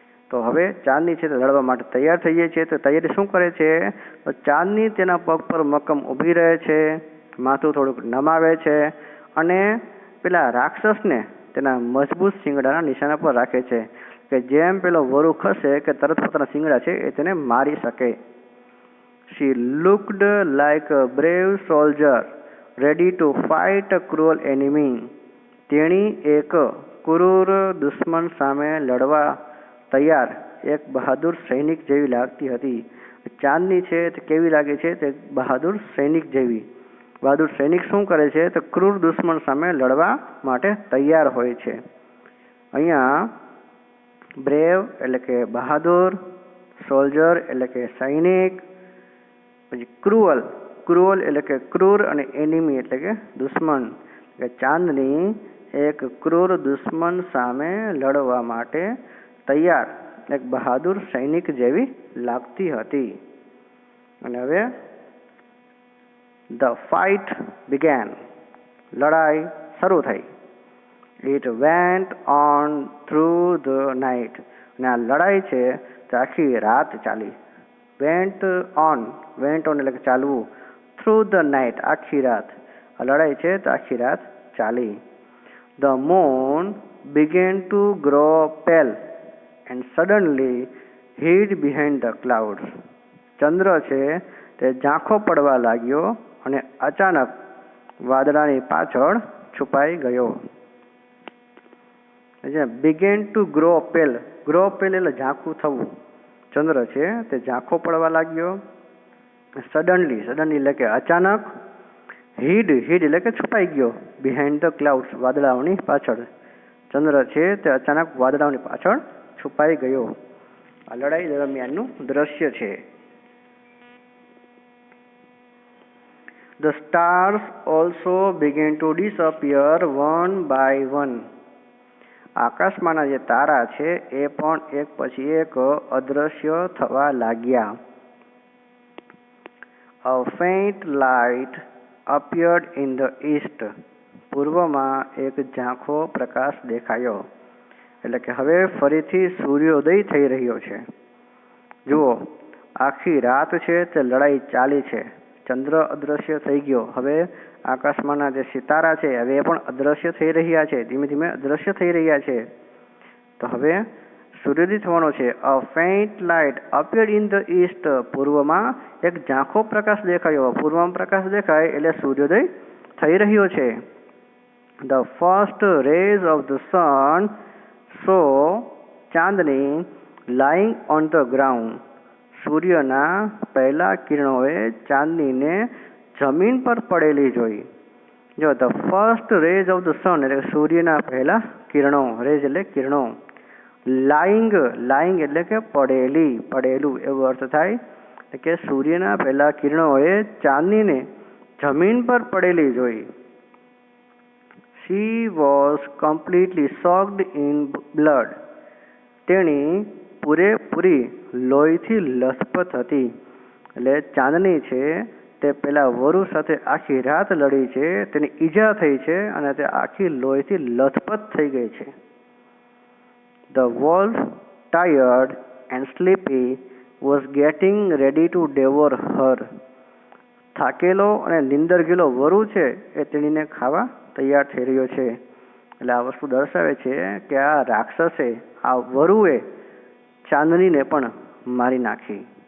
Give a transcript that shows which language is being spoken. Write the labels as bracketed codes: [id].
[gu] તો હવે ચાંદની છે તે લડવા માટે તૈયાર થઈ જાય છે. તો તૈયારી શું કરે છે? તો ચાંદની તેના પગ પર મક્કમ ઊભી રહે છે, માથું થોડુંક નમાવે છે, અને પેલા રાક્ષસને તેના મજબૂત શિંગડાના નિશાના પર રાખે છે કે જેમ પેલો વરુ ખસે કે તરત પોતાના શિંગડા છે એ તેને મારી શકે. [en] She looked like a brave soldier ready to fight a cruel enemy. [gu] તેણી એક ક્રૂર દુશ્મન સામે લડવા તૈયાર એક બહાદુર સૈનિક જેવી લાગતી હતી. ચાંદની છે તે કેવી લાગે છે? તે બહાદુર સૈનિક જેવી. બહાદુર સૈનિક શું કરે છે? તો ક્રૂર દુશ્મન સામે લડવા માટે તૈયાર હોય છે. અહીંયા બ્રેવ એટલે કે બહાદુર, સોલ્જર એટલે કે સૈનિક, પછી ક્રુઅલ એટલે કે ક્રૂર, અને એનિમી એટલે કે દુશ્મન. એટલે ચાંદની એક ક્રૂર દુશ્મન સામે લડવા માટે તૈયાર એક બહાદુર સૈનિક જેવી લાગતી હતી. અને હવે [en] The fight began. [gu] લડાઈ શરૂ થઈ. [en] It went on through the night. [gu] અને આ લડાઈ છે તે આખી રાત ચાલી. Went on એટલે કે ચાલવું. [en] Through the night [gu] આખી રાત. આ લડાઈ છે તો આખી રાત ચાલી. [en] The moon began to grow pale and suddenly hid behind the clouds. [gu] ચંદ્ર છે તે ઝાંખો પડવા લાગ્યો અને અચાનક વાદળાની પાછળ છુપાઈ ગયો. [en] began to grow pale [gu] એટલે ઝાંખું થવું. ચંદ્ર છે તે ઝાંખો પડવા લાગ્યો. સડનલી એટલે કે અચાનક. હિડ એટલે કે છુપાઈ ગયો. [en] behind the clouds [gu] વાદળાઓની પાછળ. ચંદ્ર છે તે અચાનક વાદળાઓની પાછળ છુપાઈ ગયો. આ લડાઈ દરમિયાનનું દ્રશ્ય છે. [en] The stars also began to disappear one by one. [gu] આકાશમાંના જે તારા છે એ પણ એક પછી એક અદૃશ્ય થવા લાગ્યા. [en] A faint light appeared in the east. [gu] પૂર્વમાં એક ઝાંખો પ્રકાશ દેખાયો. એટલે કે હવે ફરીથી સૂર્યોદય થઈ રહ્યો છે. જુઓ, આખી રાત છે તે લડાઈ ચાલી છે. ચંદ્ર અદૃશ્ય થઈ ગયો. હવે આકાશમાંના જે સિતારા છે હવે એ પણ અદૃશ્ય થઈ રહ્યા છે, ધીમે ધીમે અદૃશ્ય થઈ રહ્યા છે. તો હવે સૂર્યોદય થવાનો છે. [en] A faint light appeared in the east. [gu] પૂર્વમાં એક ઝાંખો પ્રકાશ દેખાયો. પૂર્વમાં પ્રકાશ દેખાય એટલે સૂર્યોદય થઈ રહ્યો છે. [en] The first rays of the sun saw ચાંદની lying on the ground. [gu] સૂર્યના પહેલા કિરણોએ ચાંદનીને જમીન પર પડેલી જોઈ. જો [en] the first rays of the sun [gu] એટલે સૂર્યના પહેલા કિરણો. રેઝ એટલે કિરણો. લાઇંગ એટલે કે પડેલું એવો અર્થ થાય. કે સૂર્યના પહેલા કિરણોએ ચાંદનીને જમીન પર પડેલી જોઈ. [en] She was completely soaked in blood. [gu] તેણી પૂરેપૂરી લોહીથી લથપથ હતી. એટલે ચાંદની છે તે પેલા વરુ સાથે આખી રાત લડી છે, તેની ઈજા થઈ છે અને તે આખી લોહીથી લથપથ થઈ ગઈ છે. [en] The wolf, tired and sleepy, was getting ready to devour her. [gu] થાકેલો અને નિંદર ગયેલો વરુ છે એ તેણીને ખાવા તૈયાર થઈ રહ્યો છે. એટલે આ વસ્તુ દર્શાવે છે કે આ રાક્ષસે, આ વરુએ ચાંદનીને પણ મારી નાખી.